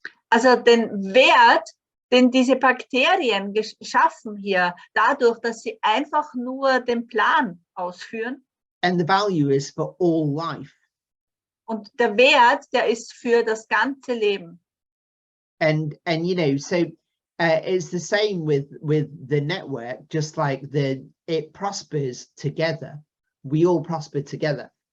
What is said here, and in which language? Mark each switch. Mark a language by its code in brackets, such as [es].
[de] Also den Wert, den diese Bakterien geschaffen hier, dadurch, dass sie einfach nur den Plan ausführen. [en] And the value is for all life. [de] Und der Wert, der ist für das ganze Leben. [en] And you know, so it's the same with the network, just like it prospers together. We all prosper together.